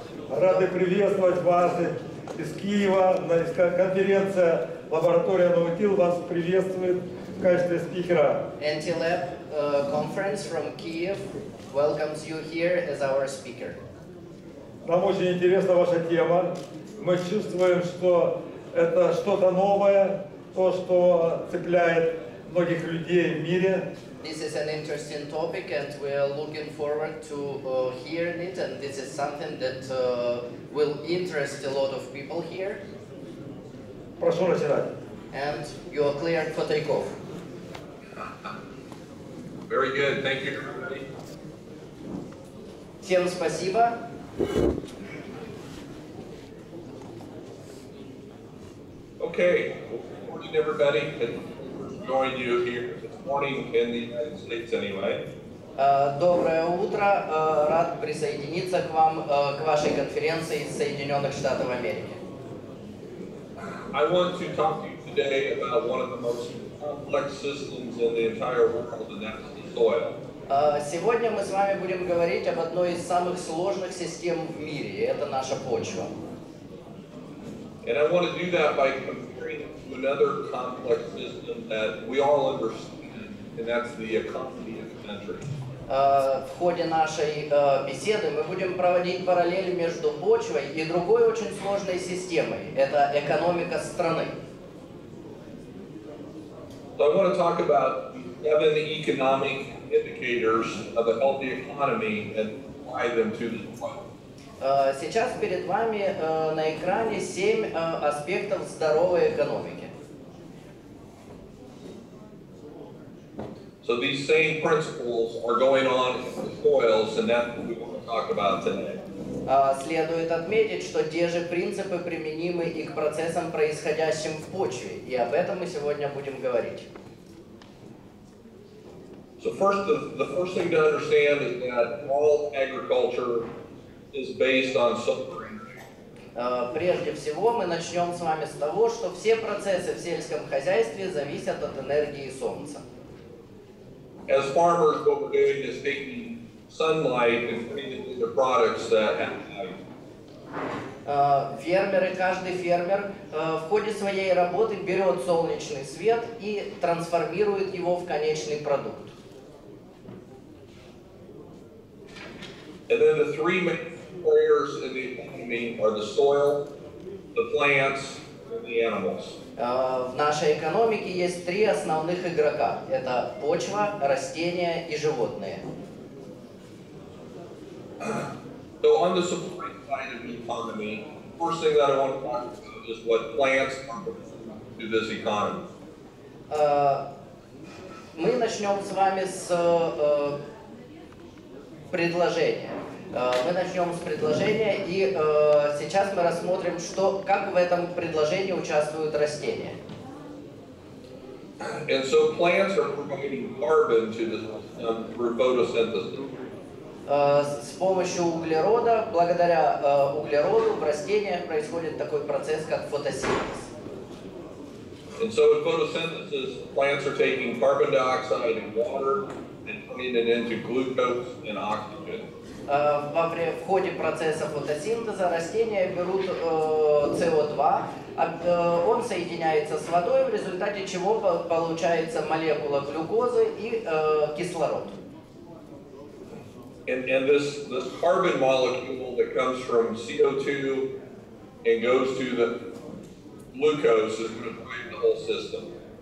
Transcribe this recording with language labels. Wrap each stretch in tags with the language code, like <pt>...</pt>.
<ru>Рады приветствовать вас из Киева. Конференция «Лаборатория Наутил» вас приветствует в качестве спикера.</ru> <en>NTLAB conference from Kiev welcomes you here as our speaker.</en> <ru>Нам очень интересна ваша тема. Мы чувствуем, что это что-то новое, то, что цепляет многих людей в мире.</ru> <en>This is an interesting topic, and we are looking forward to hearing it. And this is something that will interest a lot of people here.</en> <ru>Прошу начинать.</ru> <en>And you are cleared for takeoff. Very good. Thank you, everybody.</en> <ru>Всем спасибо.</ru> <en>Okay. Good morning, everybody. Join you here this morning in the United States, anyway.</en> <ru>Доброе утро. Рад присоединиться к вам, к вашей конференции из Соединенных Штатов Америки.</ru> <en>I want to talk to you today about one of the most complex systems in the entire world, and that's the soil.</en> <ru>Сегодня мы с вами будем говорить об одной из самых сложных систем в мире, и это наша почва.</ru> <en>And I want to do that by comparing it to another complex system that we all understand, and that's the economy of the country.</en> <ru>В ходе нашей беседы мы будем проводить параллели между почвой и другой очень сложной системой. Это экономика страны.</ru> <en>So I want to talk about 7 economic indicators of a healthy economy and apply them to the soil.</en> <ru>Сейчас перед вами на экране 7 аспектов здоровой экономики.</ru> <en>So these same principles are going on in the soils, and that's what we want to talk about today.</en> <ru>Следует отметить, что те же принципы применимы и к процессам, происходящим в почве, и об этом мы сегодня будем говорить.</ru> <en>So first, the first thing to understand is that all agriculture is based on solar energy.</en> <ru>Прежде всего, мы начнем с вами с того, что все процессы в сельском хозяйстве зависят от энергии солнца.</ru> <en>As farmers, what we're doing is taking sunlight and putting it into products that have value.</en> <ru>Фермеры, каждый фермер в ходе своей работы берет солнечный свет и трансформирует его в конечный продукт.</ru> <en>And then the 3 main players in the economy are the soil, the plants, and the animals.</en> <ru>В нашей экономике есть 3 основных игрока. Это почва, растения и животные.</ru> <en>So on the supply side of the economy, first thing that I want to talk about is what plants are to this economy.</en> <ru>Мы начнем с вами с предложения. Мы начнем с предложения, и сейчас мы рассмотрим, как в этом предложении участвуют растения.</ru> <en>And so plants are providing carbon to the system through photosynthesis.</en> <ru>С помощью углерода, благодаря углероду в растениях происходит такой процесс, как фотосинтез.</ru> <en>And so in photosynthesis, plants are taking carbon dioxide and water and putting it into glucose and oxygen.</en> <ru>В ходе процесса фотосинтеза растения берут СО2, он соединяется с водой, в результате чего получается молекула глюкозы и кислород.</ru> <en>And this carbon molecule that comes from CO2 and goes to the glucose is going to drive the whole system.</en>